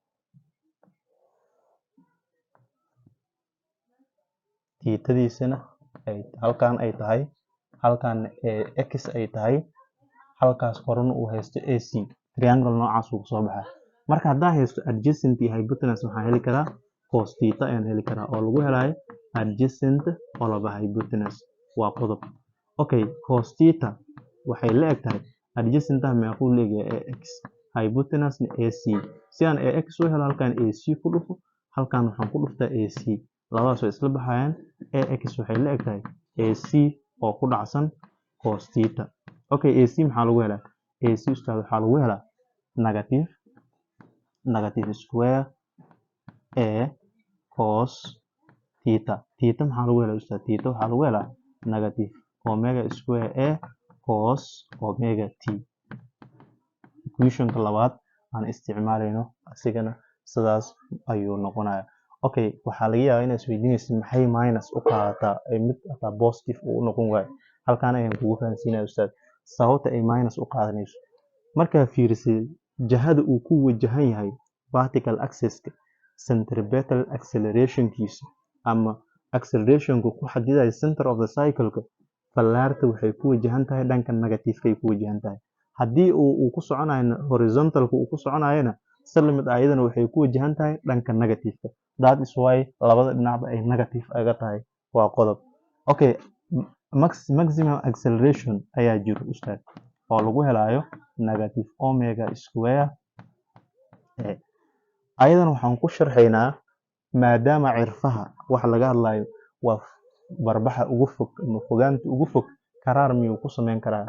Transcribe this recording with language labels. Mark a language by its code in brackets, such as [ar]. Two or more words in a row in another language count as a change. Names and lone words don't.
[so] tiitadiisana halkan ay tahay, halkan x ay tahay, halkaas korona uu haysto ac. triangle noocaas uu soo baxaa. marka haddaan haysto adjacent iyo hypotenuse waxaan heli karaa cos theta ayaan heli karaa oo lagu helayo [en] adjacent over hypotenuse. [so] waa qodob. okay, [en] cos theta [so] waxay la eg tahay adjacent meequu leeyahay ax, hypotenuse ac. si aan ax u helo halkan ac ku dhufo, halkan waxaan ku dhuftaa ac, labadaas way isla baxayaan. ax waxay la eg tahay ac oo ku dhacsan [en] cos theta. [so] okay, ac maxaa lagu helaa? ac ustaad waxaa lagu helaa [en] negative square a cos theta. [so] theta maxaa lagu helaa ustaad? theta waxaa lagu helaa [en] negative omega square a cos omega t. [so] equationka labaad aan isticmaalayno asigana sidaas ayuu noqonayaa. okay, waxaa laga yaabaa inaad isweydiinaysid maxay minus u qaadataa mid hataa positive uu noqon waayo. halkaan ayaan kugu fahansiinaya ustaad sababta ay minus u qaadanayso. markaa fiirisay jihada uu ku wajahan yahay [en] vertical axis-ka centripetal acceleration-kiisa [so] ama acceleration-ku ku xadidayo [en] center of the cycle-ka [so] fallaarta waxay ku wajahan tahay dhanka negative-ka ay ku wajahan tahay. haddii uu ku soconayo horizontal-ka uu ku soconayona salimid ayadana waxay ku wajahan tahay dhanka negative-ka. [en] that is why [so] labada dhinacba ay negative aga tahay. waa qodob. okay, [en] maximum acceleration [so] ayaa jiro ustaad oo lagu helayo negative omega square a. ayadana waxaan ku sharxaynaa maadaama cirfaha wax laga hadlayo waa barbaxa ugu fog ama fogaanta ugu fog, karaar miyuu ku sameyn karaa?